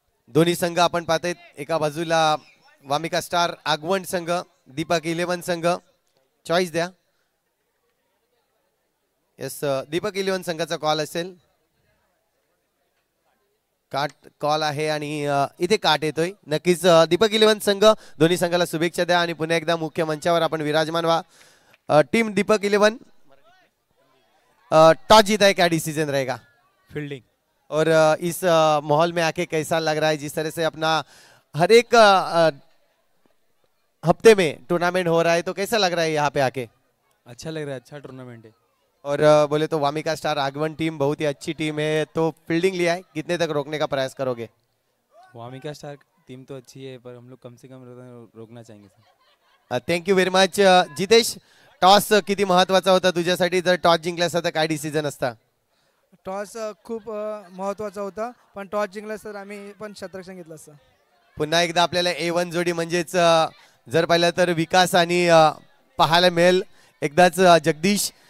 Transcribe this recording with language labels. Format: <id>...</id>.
<mr>दोन्ही संघ आपण पाहतोय एका बाजूला वामिका स्टार आगवण संघ दीपक 11 संघ चॉईस द्या यस दीपक 11 संघाचा कॉल असेल काट कॉल आहे आणि इथे काट येतोय. नक्कीच दीपक इलेव्हन संघ दोन्ही संघाला शुभेच्छा द्या आणि पुन्हा एकदा मुख्य मंचावर आपण विराजमान व्हा.</mr> <hi>टीम दीपक इलेव्हन टॉस जीता है, क्या डिसीजन रहेगा? फील्डिंग. और इस माहौल में आके कैसा लग रहा है, जिस तरह से अपना हर एक हफ्ते में टूर्नामेंट हो रहा है, तो कैसा लग रहा है यहाँ पे आके? अच्छा लग रहा है, अच्छा टूर्नामेंट है. और बोले तो वामिका स्टार आगवन टीम बहुत ही अच्छी टीम है, तो फील्डिंग लिया है, कितने तक रोकने का प्रयास करोगे? वामिका स्टार टीम तो अच्छी है, पर हम लोग कम से कम रोकना चाहेंगे sir.</hi> <en>Thank you very much.</en> <mr>Jitesh, toss किती महत्वाचा होता तुझ्यासाठी? जर टॉस जिंकला असता तर काय डिसिजन असता? टॉस खूप महत्त्वाचा होता, पण टॉस जिंकला तर आम्ही पण क्षेत्ररक्षण घेतलं असतं. पुन्हा एकदा आपल्याला A1 जोडी म्हणजेच जर पाहिलं तर विकास आणि पाहायला मिळेल एकदाच जगदीश.</mr>